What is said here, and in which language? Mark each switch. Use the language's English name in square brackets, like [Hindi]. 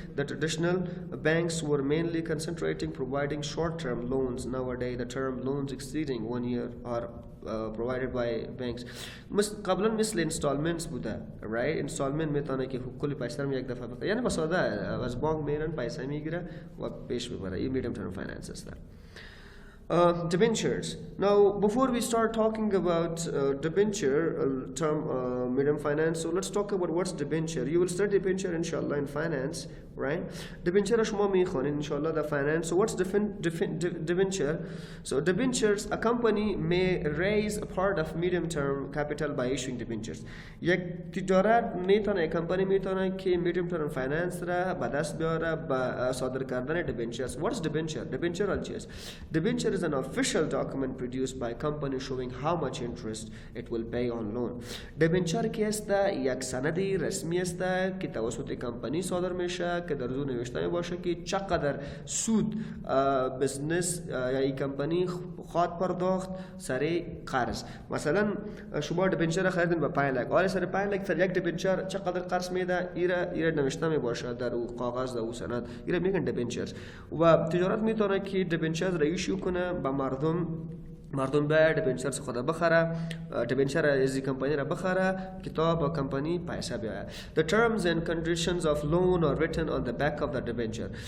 [English] The traditional banks were mainly concentrating providing short-term loans. Nowadays, the term loans exceeding 1 year are provided by banks. [Persian] قبلا مثل installments بوده, right? installment میتونه که کلی پیسه رو یک دفعه بده. یعنی بساده از بانک میرن پیسه میگیره و پیش میبره. این medium term finance است. [English] Debentures. Now, before we start talking about debenture term medium finance, so let's talk about what's debenture. You will study debenture inshallah in finance, right? Debenture [Persian] shuma میخوانید [English] inshallah the finance. So what's debenture? So debentures, a company may raise a part of medium term capital by issuing debentures. [Persian] یک تجارت میتونه کمپانی میتونه که medium term finance را به دست بیاره با صادر کردن debentures. [English] What's debenture? Debenture [Persian] چیست؟ [English] Debenture is an official document produced by a company showing how much interest it will pay on loan. [Persian] debenture که است یک سندی رسمی است که توسط کمپانی صادر میشه که در اون نوشته باشه که چقدر سود بزنس یا این کمپانی خواهد پرداخت سر قرض. مثلا شما debenture خریدین با 5 لک، آره سر 5 لک سر یک debenture چقدر قرض میده ایره نوشته می باشه در او کاغذ در او سند، ایره میگن debentures. و تجارت میتونه که debentures را ایشو کنه به مردم به دبنچر خود بخره، دبنچر از کمپانی را بخره که تا با کمپانی پیسه بیاید. [English] The terms and conditions of loan are written on the back of the debenture.